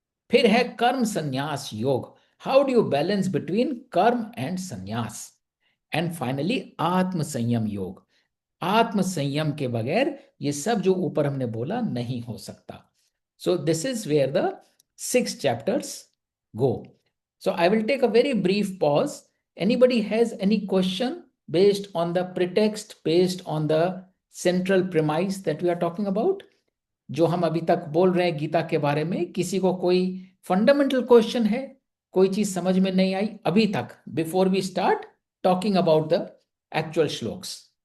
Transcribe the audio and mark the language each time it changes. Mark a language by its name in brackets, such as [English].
[Hindi] फिर है कर्म संन्यास योग, [English] how do you balance between [Hindi] कर्म एंड संन्यास। एंड फाइनली आत्म संयम योग, आत्म संयम के बगैर ये सब जो ऊपर हमने बोला नहीं हो सकता। [English] So this is where the 6 chapters go। So I will take a very brief pause। Anybody has any question based on the pretext, based on the central premise that we are talking about? [Hindi] जो हम अभी तक बोल रहे हैं गीता के बारे में, किसी को कोई फंडामेंटल क्वेश्चन है, कोई चीज समझ में नहीं आई अभी तक, [English] Before we start talking about the actual shlokas?